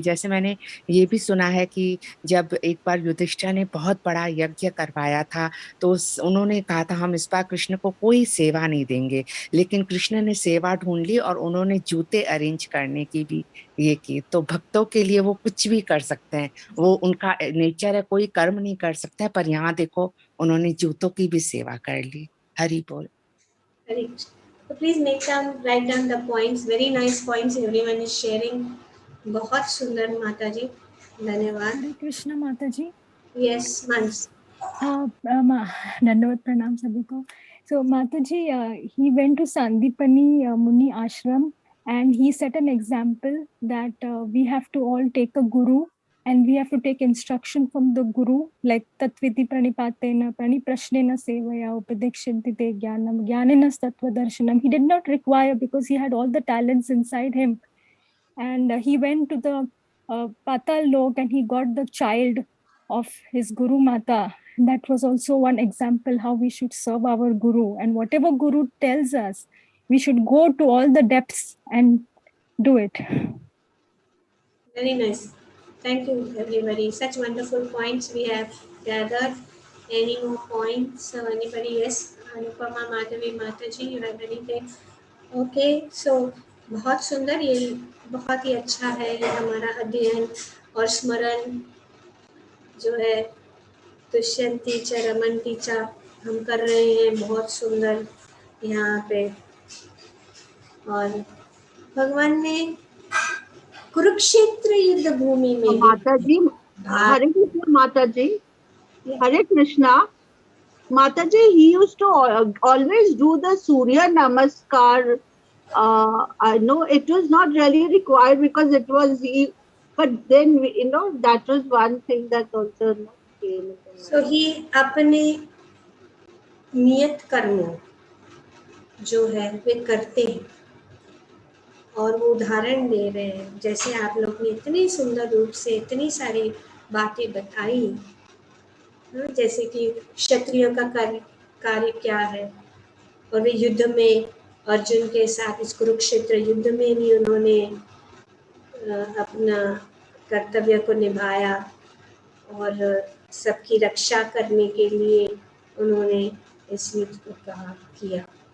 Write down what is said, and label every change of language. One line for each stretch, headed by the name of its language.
Hindi: जैसे मैंने ये भी सुना है कि जब एक बार युधिष्ठिर ने बहुत बड़ा यज्ञ करवाया था, तो उन्होंने कहा था हम इस बार कृष्ण को कोई सेवा नहीं देंगे, लेकिन कृष्ण ने सेवा ढूंढ ली और उन्होंने जूते अरेंज करने की भी ये की। तो भक्तों के लिए वो कुछ भी कर सकते हैं, वो उनका नेचर है, कोई कर्म नहीं कर सकता है। पर यहाँ देखो, उन्होंने जूतों की भी सेवा कर ली। हरि बोल। Hari.
English: So please write down the points. Very nice points everyone is sharing.
Hindi: बहुत सुंदर माता जी, धन्यवाद। हरे कृष्णा माता जी। यस मंस। दंडवत प्रणाम सभी को।
English: So Mata ji, he went to Sandipani Muni ashram and he set an example that we have to all take a guru and we have to take instruction from the guru, like
Sanskrit: tatviti pranipatena praniprashnena sevaya upadekshyanti te jnanam jnanena tattva darshanam.
English: He did not require, because he had all the talents inside him, and he went to the Patal Lok and he got the child of his Guru Mata. That was also one example how we should serve our Guru, and whatever Guru tells us, we should go to all the depths and do it. Very nice. Thank you everybody. Such wonderful points we have gathered. Any more points? Anybody? Yes. Anupama Madhavi Mataji, you have anything? Okay.
Hindi: So बहुत सुंदर, ये बहुत ही अच्छा है ये हमारा अध्ययन और स्मरण जो है
Sanskrit: दुष्यंती च रमन्ती च
Hindi: हम कर रहे हैं, बहुत सुंदर यहाँ पे। और भगवान ने कुरुक्षेत्र युद्ध भूमि में माता जी, हरे कृष्णा माता जी, हरे कृष्णा माता जी,
English: he used to always do the Surya Namaskar. I know it was not really required because it was he, but then that was one thing that also
Hindi: सो ही अपने नियत कर्मों जो है वे करते हैं और वो उदाहरण दे रहे हैं। जैसे आप लोग ने इतनी सुंदर रूप से इतनी सारी बातें बताई, जैसे कि क्षत्रियों का कार्य क्या है, और वे युद्ध में अर्जुन के साथ इस कुरुक्षेत्र युद्ध में भी उन्होंने अपना कर्तव्य को निभाया और सबकी रक्षा करने के लिए उन्होंने इस युद्ध को किया।